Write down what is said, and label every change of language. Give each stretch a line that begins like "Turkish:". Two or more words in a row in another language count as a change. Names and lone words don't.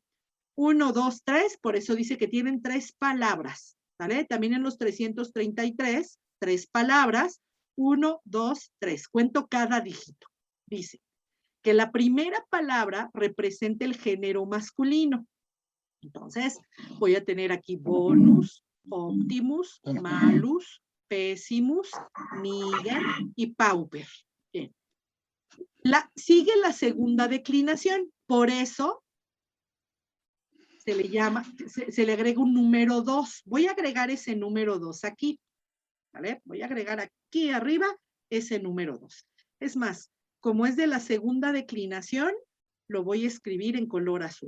Spanish: 1, 2, 3, por eso dice que tienen tres palabras, ¿vale? También en los 333, tres palabras, 1, 2, 3. Cuento cada dígito. Dice que la primera palabra representa el género masculino. Entonces, voy a tener aquí
Latin: bonus, optimus, malus, pessimus,
Spanish: niger y pauper. Bien. Sigue la segunda declinación. Por eso se le llama, se le agrega un número 2. Voy a agregar ese número 2 aquí. ¿Vale? Voy a agregar aquí arriba ese número 2. Es más, como es de la segunda declinación, lo voy a escribir en color azul.